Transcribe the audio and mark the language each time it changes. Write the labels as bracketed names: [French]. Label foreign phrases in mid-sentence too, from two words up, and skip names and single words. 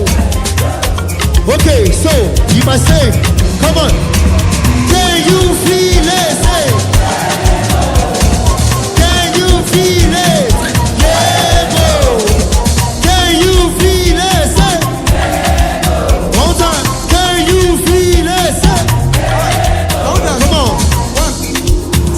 [English] Okay, so you must say, come on, can you feel it? Say, can you feel it? Yeah, bro. Can you feel it? Say, one time. Can you feel it? Say, come on.